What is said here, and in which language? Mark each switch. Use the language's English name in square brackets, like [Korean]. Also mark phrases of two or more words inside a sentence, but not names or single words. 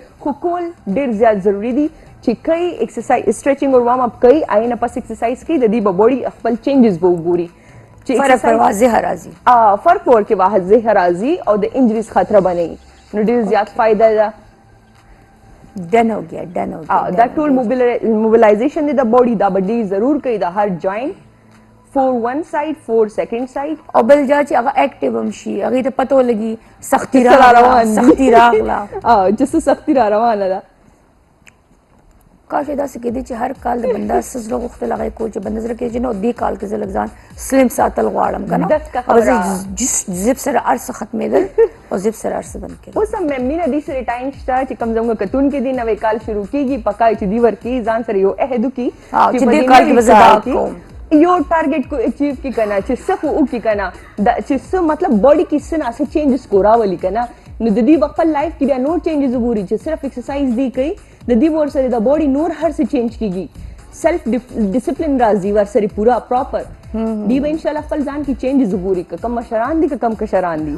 [Pashto] خو کول ډېر زیات ضروري دي چې کوي [English] exercise stretching [Pashto] اور [English] warm up [Pashto] کوي آینه پس ایکسرسایز کوي د دې به باډي خپل چینجز به وګوري فرق پر واضح راځي فرق په ور کې واضح راځي او د انجریز خطره به نه وي نو ډېر زیات فایده ده [Urdu] ډن ہو گیا [Pashto] دا ټول موبلایزیشن دی د باډي دا به ډېر ضرور کوي د هر جوینټ 4 [English] one side 4 second side [Pashto] او بل جا چې هغه اکټیو هم شي هغې ته پته ولګي سختي راغله چې څه سختي را روانه ده کاش داسې کېدی چې هر کال د بنده څه زړه غوښتل هغه یې کول چې بنده زړه کېږي چې نو دې کال کې زه لږ ځان سلم ساتل غواړم که نه او زه زب سره هر څه ختمېدل او زب سره هر څه بند کېدل. اوس هم مینه دې سره ټایم شته چې کوم زموږ کتونکي دي نوی کال شروع کېږي پکا چې دې ورکړي ځان سره یو عهد وکړي چې دې کال کې به زه دا کوم یو ټارګیټ کو اچیو کی کنا چې څه خو وکړي کنه چې څه مطلب باډي کې څه نه څه چینجز کو راولي کنه نو د دې خپل لایف کې بیا نور چینجز وګوري چې صرف ایکسرسایز دی کوي د دې ور سره د باډي نور هر څه چینج کیږي [English] self discipline [Pashto] راځي ور سره پورا پراپر دی به ان شاء الله خپل ځان کې چینجز وګوري کم مشران دي کم کشران دي